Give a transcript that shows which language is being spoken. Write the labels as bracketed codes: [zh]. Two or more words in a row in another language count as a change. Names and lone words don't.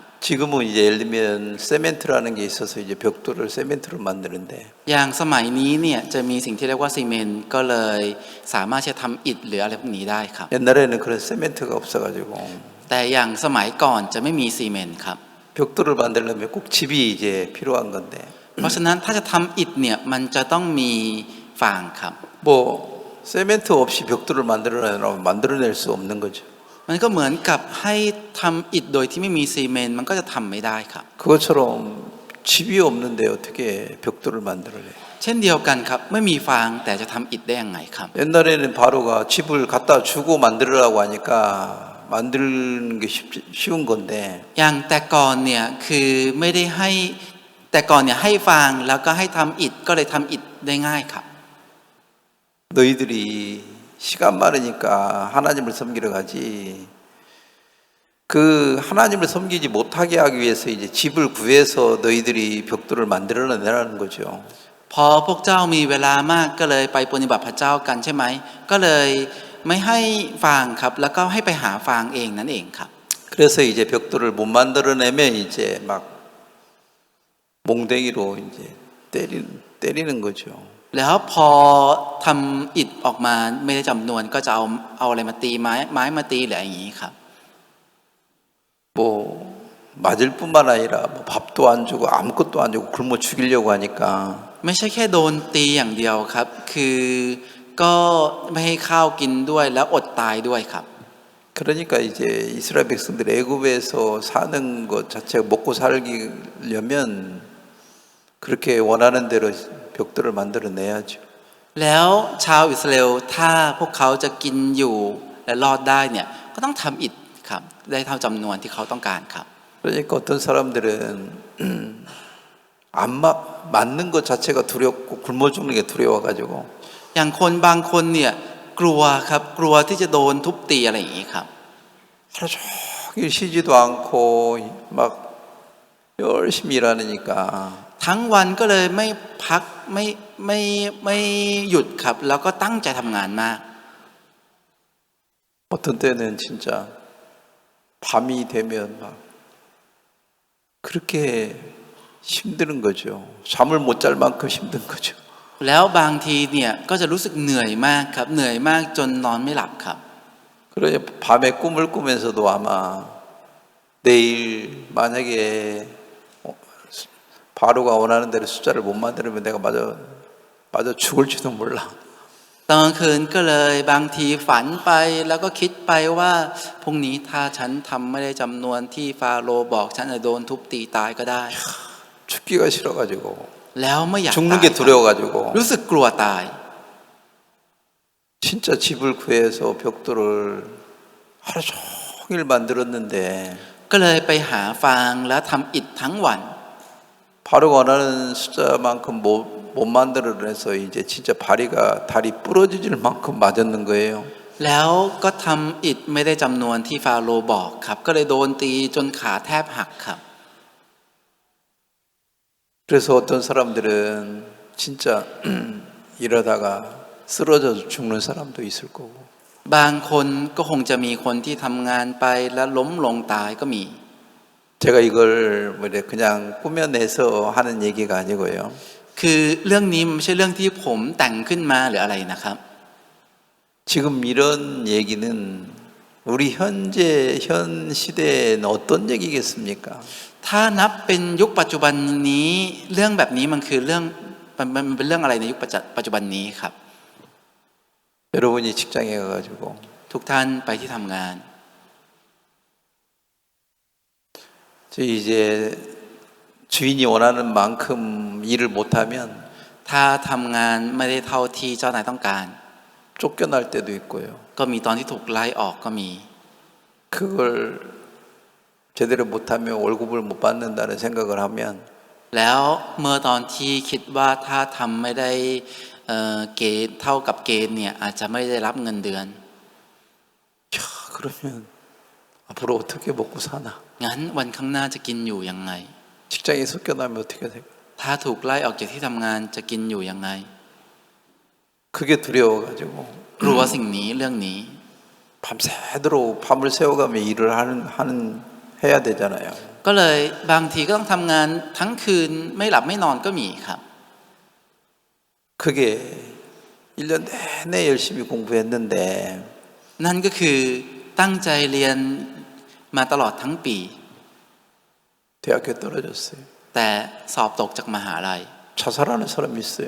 [ko] 지금은 이제 예를 들면 세멘트라는 게 있어서 이제 벽돌을 세멘트로 만드는데 [th] อย่างสมัยนี้เนี่ยจะมีสิ่งที่เรียกว่าซีเมนต์ก็เลยสามารถจะทำอิฐหรืออะไรพวกนี้ได้ครับ [ko] 옛날에는 그런 세멘트가 없어가지고 [th] แต่อย่างสมัยก่อนจะไม่มีซีเมนต์ครับ [ko] 벽돌을 만들려면 꼭 집이 이제 필요한 건데 [th] เพราะฉะนั้นถ้าจะทำอิฐเนี่ยมันจะต้องมีฟางครับ [ko] 뭐 세멘트 없이 벽돌을 만들어내라면 만들어낼 수 없는 거죠. [th] มันก็เหมือนกับให้ทำอิฐโดยที่ไม่มีซีเมนต์มันก็จะทำไม่ได้ครับ [ko] 그것처럼 집이 없는데 어떻게 벽돌을 만들어내? [th] เช่นเดียวกันครับไม่มีฟางแต่จะทำอิฐได้ยังไงครับ [ko] 옛날에는 바로가 집을 갖다 주고 만들으라고 하니까 만드는 게 쉬운 건데 [th] อย่างแต่ก่อนเนี่ยคือไม่ได้ให้แต่ก่อนเนี่ยให้ฟางแล้วก็ให้ทำอิฐก็เลยทำอิฐได้ง่ายครับ [ko] 너희들이 시간 많으니까 하나님을 섬기러 가지. 그 하나님을 섬기지 못하게 하기 위해서 이제 집을 구해서 너희들이 벽돌을 만들어내라는 거죠. [th] พอพวกเจ้ามีเวลามากก็เลยไปปฏิบัติพระเจ้ากันใช่ไหมก็เลยไม่ให้ฟางครับแล้วก็ให้ไปหาฟางเองนั่นเองครับ [ko] 그래서 이제 벽돌을 못 만들어내면 이제 막 몽댕이로 이제 때리는 거죠. [th] แล้วพอทำอิฐออกมาไม่ได้จำนวนก็จะเอาอะไรมาตีไม้มาตีหรืออย่างนี้ครับ [ko] 뭐 맞을 뿐만 아니라 뭐 밥도 안 주고 아무것도 안 주고 굶어 죽이려고 하니까 [th] ไม่ใช่แค่โดนตีอย่างเดียวครับคือก็ไม่ให้ข้าวกินด้วยแล้วอดตายด้วยครับ [ko] 그러니까 이제 이스라엘 백성들이 애굽에서 사는 것 자체가 먹고 살려면 그렇게 원하는 대로 벽돌을 만들어내야죠. [th] แล้วชาวอิสราเอลถ้าพวกเขาจะกินอยู่และรอดได้เนี่ยก็ต้องทำอิฐครับได้เท่าจำนวนที่เขาต้องการครับ [ko] 그러니까 어떤 사람들은 안 맞는 것 자체가 두렵고 굶어 죽는 게 두려워가지고 [th] อย่างคนบางคนเนี่ยกลัวครับกลัวที่จะโดนทุบตีอะไรอย่างนี้ครับ [ko] 하루 종일 쉬지도 않고 막 열심히 일하니까 [th] ทั้งวันก็เลยไม่พักไม่หยุดครับแล้วก็ตั้งใจทำงานมาก [ko] 어떤 때는 진짜 밤이 되면 막 그렇게 힘든 거죠. 잠을 못 잘 만큼 힘든 거죠. [th] แล้วบางทีเนี่ยก็จะรู้สึกเหนื่อยมากครับเหนื่อยมากจนนอนไม่หลับครับ [ko] 그러니 밤에 꿈을 꾸면서도 아마 내일 만약에 바로가 원하는 대로 숫자를 못 만들면 내가 맞아 죽을지도 몰라. [th] ตอนกลางคืนก็เลยบางทีฝันไปแล้วก็คิดไปว่าพรุ่งนี้ถ้าฉันทำไม่ได้จำนวนที่ฟาโรห์บอกฉันจะโดนทุบตีตายก็ได้ [ko] 죽기가 싫어가지고 [th] แล้วไม่อยาก [ko] 죽는 [th] ตาย [ko] 게 두려워가지고 [th] รู้สึกกลัวตาย [ko] 진짜 집을 구해서 벽돌을 하루 종일 만들었는데 [th] ก็เลยไปหาฟางแล้วทำอิฐทั้งวัน [ko] 바로가 원하는 숫자만큼 못 만들어내서 이제 진짜 다리 부러질 만큼 맞았는 거예요. [th] แล้วก็ทำอิฐไม่ได้จำนวนที่ฟาโรห์บอกครับก็เลยโดนตีจนขาแทบหักครับ [ko] 그래서 어떤 사람들은 진짜 이러다가 쓰러져 죽는 사람도 있을 거고 [th] บางคนก็คงจะมีคนที่ทำงานไปแล้วล้มลงตายก็มี [ko] 제가 이걸 뭐 그냥 꾸며내서 하는 얘기가 아니고요. [th] คือเรื่องนี้ไม่ใช่เรื่องที่ผมแต่งขึ้นมาหรืออะไรนะครับ [ko] 지금 이런 얘기는 우리 현 시대에는 어떤 얘기겠습니까? [th] ถ้านับเป็นยุคปัจจุบันนี้เรื่องแบบนี้มันคือเรื่องมันเป็นเรื่องอะไรในยุคปัจจุบันนี้ครับ [ko] 여러분이 직장에 가가지고 [th] ทุกท่านไปที่ทำงาน [ko] 저 이제 주인이 원하는 만큼 일을 못하면 [th] ถ้าทำงานไม่ได้เท่าที่เจ้านายต้องการ [ko] 쫓겨날 때도 있고요. [th] ก็มีตอนที่ถูกไล่ออกก็มี [ko] 그걸 제대로 못하면 월급을 못 받는다는 생각을 하면 [th] แล้วเมื่อตอนที่คิดว่าถ้าทำไม่ได้เกณฑ์เท่ากับเกณฑ์เนี่ยอาจจะไม่ได้รับเงินเดือน [ko] 야, 그러면 앞으로 어떻게 먹고 사나? [th] งั้นวันข้างหน้าจะกินอยู่ยังไง [ko] 직장에 쫓겨나면 어떻게 될까? [th] ถ้าถูกไล่ออกจากที่ทำงานจะกินอยู่ยังไง [ko] 그게 두려워가지고 [th] กลัวสิ่งนี้เรื่องนี้ [ko] 밤새도록 밤을 새워가며 일을 해야 되잖아요. [th] ก็เลยบางทีก็ต้องทำงานทั้งคืนไม่หลับไม่นอนก็มีครับ [ko] 그게 1년 내내 열심히 공부했는데 [th] นั่นก็คือตั้งใจเรียนมาตลอดทั้งปี [ko] 대학교 떨어졌어요. [th] แต่สอบตกจากมหาลัย [ko] 자살하는 사람이 있어요.